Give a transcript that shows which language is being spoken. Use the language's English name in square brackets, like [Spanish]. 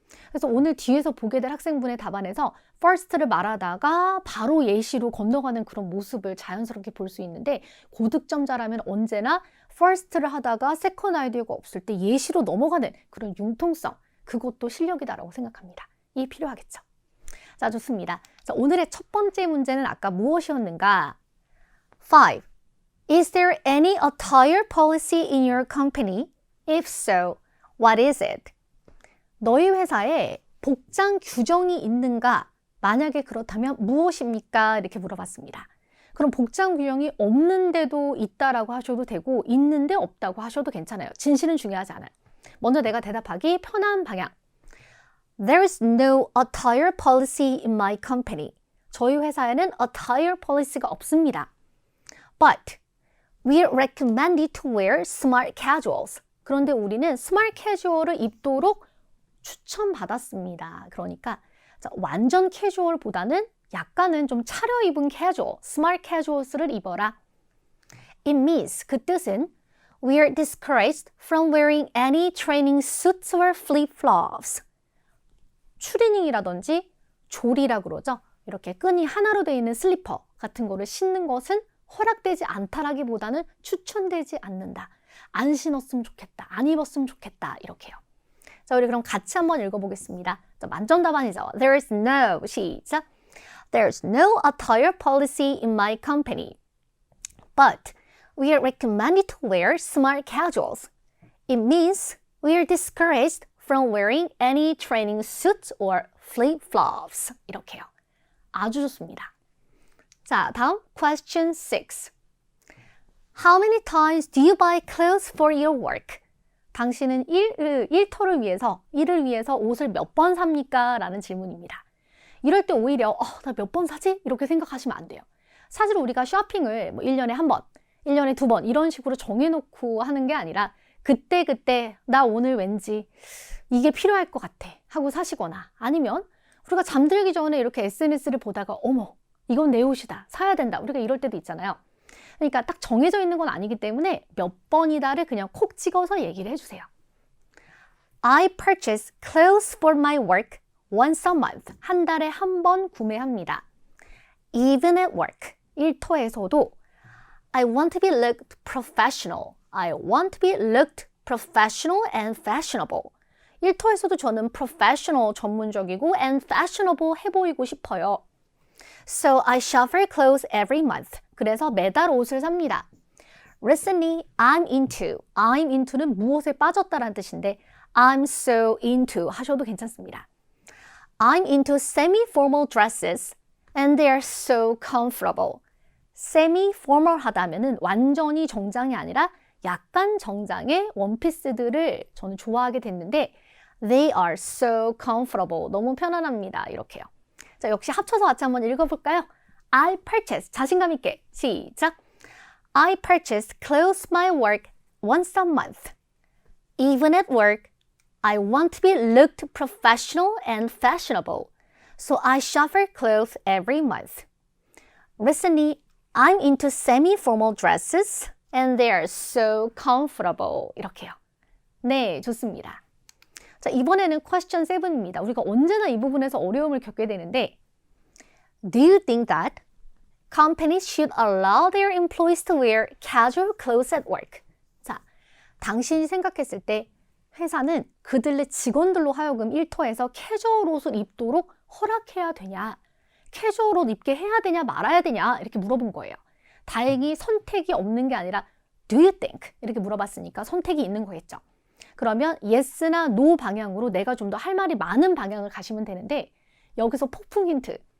[Korean] 그래서 오늘 뒤에서 보게 될 학생분의 답안에서 first를 말하다가 바로 예시로 건너가는 그런 모습을 자연스럽게 볼 수 있는데, 고득점자라면 언제나 first를 하다가 second 아이디어가 없을 때 예시로 넘어가는 그런 융통성, 그것도 실력이다라고 생각합니다. 이 필요하겠죠. 자, 좋습니다. 자, 오늘의 첫 번째 문제는 아까 무엇이었는가? 5. [English] Is there any attire policy in your company? If so, what is it? [Korean] 너희 회사에 복장 규정이 있는가? 만약에 그렇다면 무엇입니까? 이렇게 물어봤습니다. 그럼 복장 규정이 없는데도 있다라고 하셔도 되고 있는데 없다고 하셔도 괜찮아요. 진실은 중요하지 않아요. 먼저 내가 대답하기 편한 방향. [English] There is no attire policy in my company. [Korean] 저희 회사에는 attire policy가 없습니다. [English] But we recommend to wear smart casuals. [Korean] 그런데 우리는 smart casual을 입도록 추천받았습니다. 그러니까 완전 캐주얼보다는 약간은 좀 차려입은 casual, smart casuals를 입어라. [English] It means, [Korean] 그 뜻은 [English] we are discouraged from wearing any training suits or flip-flops. [Korean] 추리닝이라든지 졸이라 그러죠. 이렇게 끈이 하나로 되어 있는 슬리퍼 같은 거를 신는 것은 허락되지 않다라기보다는 추천되지 않는다. 안 신었으면 좋겠다. 안 입었으면 좋겠다. 이렇게요. 자, 우리 그럼 같이 한번 읽어보겠습니다. 자, 만점 답안이죠. [English] There's no, [Korean] 시작. [English] There's no attire policy in my company. But we are recommended to wear smart casuals. It means we are discouraged from wearing any training suits or flip-flops. [Korean] 이렇게요. 아주 좋습니다. 자, 다음 question 6. [English] How many times do you buy clothes for your work? [Korean] 당신은 일터를 위해서, 일을 위해서 옷을 몇 번 삽니까? 라는 질문입니다. 이럴 때 오히려 나 몇 번 사지? 이렇게 생각하시면 안 돼요. 사실 우리가 쇼핑을 1년에 한 번, 1년에 2번 이런 식으로 정해놓고 하는 게 아니라 그때그때 나 오늘 왠지 이게 필요할 것 같아 하고 사시거나 아니면 우리가 잠들기 전에 이렇게 SNS를 보다가 어머 이건 내 옷이다 사야 된다 우리가 이럴 때도 있잖아요. 그러니까 딱 정해져 있는 건 아니기 때문에 몇 번이다를 그냥 콕 찍어서 얘기를 해주세요. [English] I purchase clothes for my work once a month. [Korean] 한 달에 한 번 구매합니다. [English] Even at work. [Korean] 일터에서도 [English] I want to be looked professional. I want to be looked professional and fashionable. [Korean] 일터에서도 저는 professional 전문적이고 [English] and fashionable [Korean] 해 보이고 싶어요. [English] So I shop for clothes every month. [Korean] 그래서 매달 옷을 삽니다. [English] Recently, I'm into [Korean] 는 무엇에 빠졌다라는 뜻인데 [English] I'm so into [Korean] 하셔도 괜찮습니다. [English] I'm into semi-formal dresses and they are so comfortable. [Korean] semi-formal하다면은 완전히 정장이 아니라 약간 정장의 원피스들을 저는 좋아하게 됐는데 [English] they are so comfortable. [Korean] 너무 편안합니다. 이렇게요. 자, 역시 합쳐서 같이 한번 읽어볼까요? [English] I purchase. [Korean] 자신감 있게. 시작. [English] I purchase clothes my work once a month. Even at work, I want to be looked professional and fashionable. So I shop for clothes every month. Recently, I'm into semi-formal dresses and they are so comfortable. [Korean] 이렇게요. 네, 좋습니다. 자, 이번에는 question 7입니다. 우리가 언제나 이 부분에서 어려움을 겪게 되는데 [English] Do you think that companies should allow their employees to wear casual clothes at work? [Korean] 자, 당신이 생각했을 때 회사는 그들의 직원들로 하여금 일터에서 캐주얼 옷을 입도록 허락해야 되냐? 캐주얼 옷 입게 해야 되냐 말아야 되냐? 이렇게 물어본 거예요. 다행히 선택이 없는 게 아니라 [English] Do you think? [Korean] 이렇게 물어봤으니까 선택이 있는 거겠죠. 그러면 yes나 no 방향으로 내가 좀 더 할 말이 많은 방향을 가시면 되는데 여기서 폭풍 힌트.